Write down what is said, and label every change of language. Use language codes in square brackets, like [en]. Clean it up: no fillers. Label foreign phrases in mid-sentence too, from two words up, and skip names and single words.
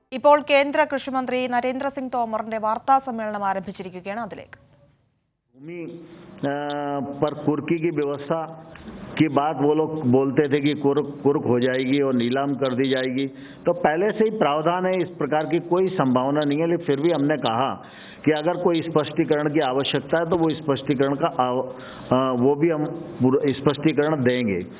[ml] ഇപ്പോൾ കേന്ദ്ര കൃഷിമന്ത്രി നരേന്ദ്ര സിംഗ് തോമറിന്റെ വാർത്താ സമ്മേളനം ആരംഭിച്ചിരിക്കുകയാണ്. അതിലേക്ക് [hi] भूमि पर कुर्की की व्यवस्था की बात वो लोग बोलते थे कि कुर्क हो जाएगी और नीलाम कर दी जाएगी, तो पहले से ही प्रावधान है, इस प्रकार की कोई संभावना नहीं है। लेकिन फिर भी हमने कहा कि अगर कोई स्पष्टीकरण की आवश्यकता है तो वो स्पष्टीकरण का वो भी हम स्पष्टीकरण देंगे।